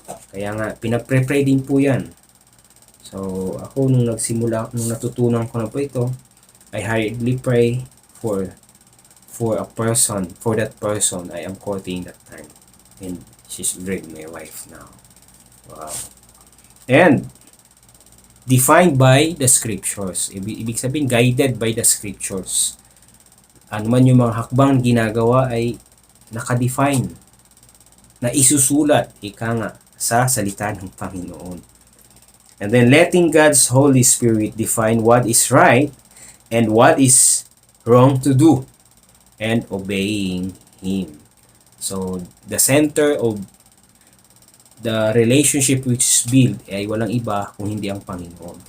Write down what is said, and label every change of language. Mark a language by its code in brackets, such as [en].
[tl] Kaya nga, pinapre-pray din po yan. So ako nung natutunan ko na po ito, [en] I hardly pray for that person I am courting that time. And she's already my wife now. Wow. And defined by the scriptures. [tl] Ibig sabihin, guided by the scriptures. Ano man yung mga hakbang ginagawa ay nakadefine, na isusulat, ika nga, sa salita ng Panginoon. [en] And then letting God's Holy Spirit define what is right and what is wrong to do, and obeying Him. So, the center of the relationship which is built [tl] ay walang iba kung hindi ang Panginoon.